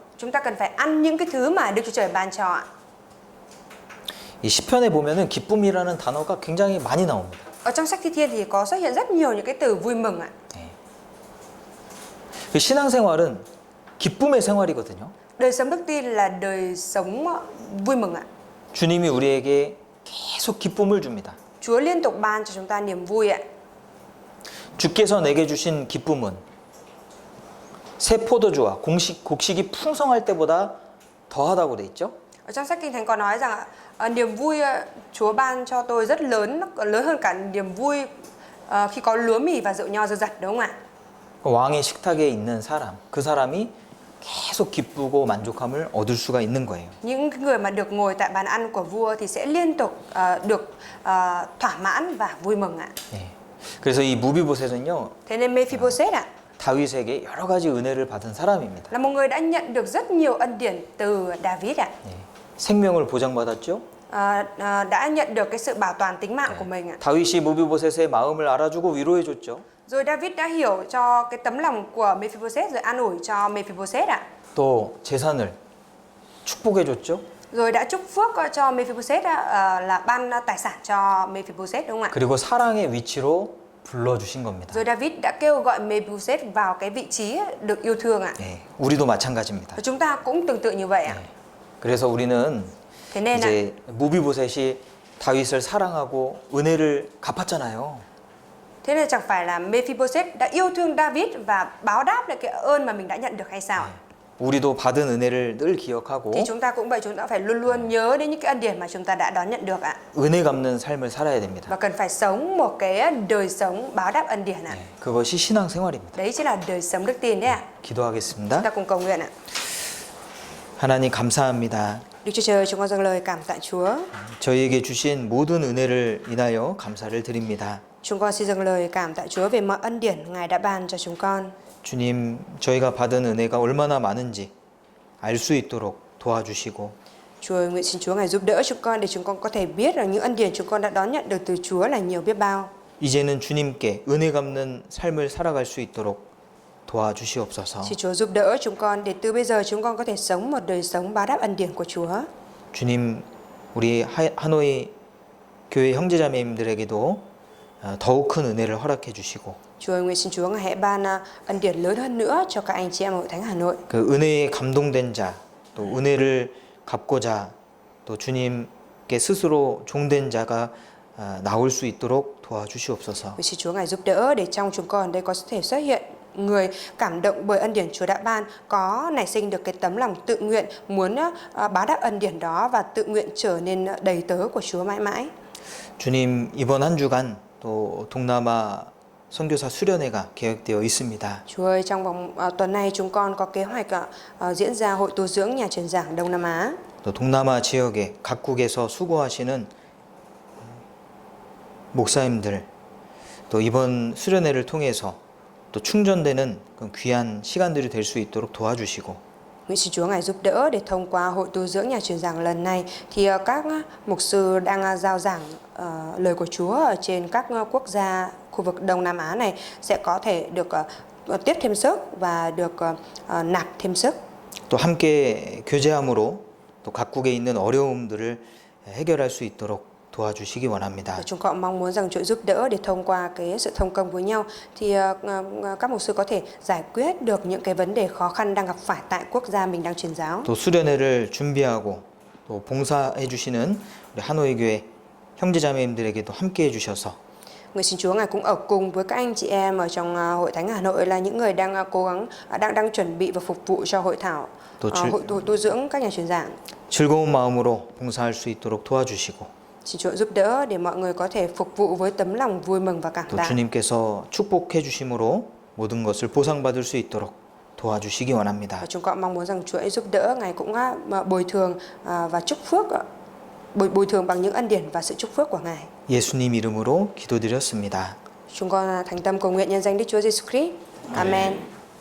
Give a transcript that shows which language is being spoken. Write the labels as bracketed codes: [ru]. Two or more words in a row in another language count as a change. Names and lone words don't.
[vi] Chúng ta cần phải ăn những cái thứ mà Đức Chúa Trời ban cho ạ. [ko] 이 시편에 보면은 기쁨이라는 단어가 굉장히 많이 나옵니다. [vi] Ở trong sách Thi Thiên thì có xuất hiện rất nhiều những cái từ vui mừng ạ. [ko] 그 신앙생활은 기쁨의 생활이거든요. [vi] Đời sống đức tin là đời sống vui mừng ạ. [ko] 주님이 우리에게 계속 기쁨을 줍니다. [vi] Chúa liên tục ban cho chúng ta niềm vui ạ. [ko] 주께서 내게 주신 기쁨은 새 포도주와 곡식이 풍성할 때보다 더하다고 돼 있죠. [vi] Ở trong sách Kinh Thánh có nói rằng niềm vui Chúa ban cho tôi rất lớn, lớn hơn cả niềm vui khi có lúa mì và rượu nho dư dật, đúng không ạ? [ko] 왕의 식탁에 있는 사람, 그 사람이 계속 기쁘고 만족함을 얻을 수가 있는 거예요. [vi] Những người mà được ngồi tại bàn ăn của vua thì sẽ liên tục được thỏa mãn và vui mừng ạ. [ko] 예. 그래서 이 무비보셋은요, [vi] Thế nên Mephibosheth ạ [ko] 다윗에게 여러 가지 은혜를 받은 사람입니다. [vi] là một người đã nhận được rất nhiều ân điển từ David ạ. [ko] 예. 생명을 보장받았죠. [vi] Đã nhận được cái sự bảo toàn tính mạng của mình ạ. [ko] 다윗이 무비보셋의 마음을 알아주고 위로해줬죠. [vi] Rồi David đã hiểu cho cái tấm lòng của Mephibosheth rồi an ủi cho Mephibosheth ạ. [ko] 또 재산을 축복해줬죠. [vi] Rồi đã chúc phước cho Mephibosheth là ban tài sản cho Mephibosheth, đúng không ạ? [ko] 그리고 사랑의 위치로 불러주신 겁니다. [vi] Rồi David đã kêu gọi Mephibosheth vào cái vị trí được yêu thương ạ. [ko] 예. 우리도 마찬가지입니다. [vi] Và chúng ta cũng tương tự như vậy ạ. [ko] 예. 그래서 우리는 [vi] Thế nên ạ, [ko] 이제 무비보셋이 다윗을 사랑하고 은혜를 갚았잖아요. [vi] thế nên chẳng phải là Mephibosheth đã yêu thương David và báo đáp lại cái ơn mà mình đã nhận được hay sao? [ko] 우리도 받은 은혜를 늘 기억하고 [vi] Thì chúng ta cũng vậy, chúng ta phải luôn luôn nhớ đến những cái ân điển mà chúng ta đã đón nhận được ạ. [ko] 은혜 갚는 삶을 살아야 됩니다. [vi] Và cần phải sống một cái đời sống báo đáp ân điển ạ. [ko] 그것이 신앙생활입니다. [vi] Đấy chính là đời sống đức tin đấy ạ. Chúng [ko] 기도하겠습니다. [vi] ta cùng cầu nguyện ạ. [ko] 하나님 감사합니다. [vi] Đức Chúa Trời, chúng con dâng lời cảm tạ Chúa. [ko] 저희에게 주신 모든 은혜를 인하여 감사를 드립니다. [vi] Chúng con xin dâng lời cảm tạ Chúa về mọi ân điển Ngài đã ban cho chúng con. [ko] 주님, 저희가 받은 은혜가 얼마나 많은지 알 수 있도록 도와주시고 [vi] Chúa ơi, nguyện xin Chúa Ngài giúp đỡ chúng con để chúng con có thể biết rằng những ân điển chúng con đã đón nhận được từ Chúa là nhiều biết bao. [ko] 이제는 주님께 은혜 갚는 삶을 살아갈 수 있도록 도와주시옵소서. [vi] Xin Chúa giúp đỡ chúng con để từ bây giờ chúng con có thể sống một đời sống báo đáp ân điển của Chúa. [ko] 주님, 우리 하노이 교회 형제자매님들에게도 더욱 큰 은혜를 허락해 주시고 [vi] Chúa ơi, nguyện xin Chúa Ngài hãy ban ân điển lớn hơn nữa cho các anh chị em ở Hội Thánh Hà Nội. [ko] 그 은혜에 감동된 자, 또 은혜를 갚고자 또 주님께 스스로 종된 자가 나올 수 있도록 도와주시옵소서. [vi] Nguyện xin Chúa Ngài giúp đỡ để trong chúng con đây có thể xuất hiện người cảm động bởi ân điển Chúa đã ban, có nảy sinh được cái tấm lòng tự nguyện muốn báo đáp ân điển đó và tự nguyện trở nên đầy tớ của Chúa mãi mãi. [ko] 주님, 이번 한 주간 또 동남아 선교사 수련회가 계획되어 있습니다. [vi] Chúa ơi, trong vòng tuần này chúng con có kế hoạch diễn ra hội tu dưỡng nhà truyền giảng Đông Nam Á. [ko] 또 동남아 지역에 각국에서 수고하시는 목사님들 또 이번 수련회를 통해서 또 충전되는 그 귀한 시간들이 될 수 있도록 도와주시고 [vi] Nguyện xin Chúa Ngài giúp đỡ để thông qua hội tu dưỡng nhà truyền giảng lần này thì các mục sư đang giao giảng lời của Chúa ở trên các quốc gia khu vực Đông Nam Á này sẽ có thể được tiếp thêm sức và được nạp thêm sức. [ko] 또 함께 교제함으로 또 각국에 있는 어려움들을 해결할 수 있도록 도와주시기 원합니다. [vi] Và chúng con mong muốn rằng Chúa giúp đỡ để thông qua cái sự thông công với nhau thì các mục sư có thể giải quyết được những cái vấn đề khó khăn đang gặp phải tại quốc gia mình đang truyền giáo. [ko] 또 수련회를 준비하고 또 봉사해 주시는 우리 하노이 교회 형제자매님들에게도 함께 해 주셔서 [vi] Nguyện xin Chúa Ngài cũng ở cùng với các anh chị em ở trong Hội Thánh Hà Nội là những người đang cố gắng đang chuẩn bị và phục vụ cho hội thảo hội tu dưỡng các nhà truyền giảng. [ko] 즐거운 마음으로 봉사할 수 있도록 도와주시고 [vi] Xin Chúa giúp đỡ để mọi người có thể phục vụ với tấm lòng vui mừng và cảm [ko] 또 [vi] tạ. [ko] 주님께서 축복해 주심으로 모든 것을 보상받을 수 있도록 도와주시기 원합니다. [vi] Và chúng con mong muốn rằng Chúa ấy giúp đỡ, Ngài cũng bồi thường và chúc phước, bồi thường bằng những ân điển và sự chúc phước của Ngài. [ko] 예수님 이름으로 기도드렸습니다. [vi] Chúng con thành tâm cầu nguyện nhân danh Đức Chúa Giêsu Christ. Amen.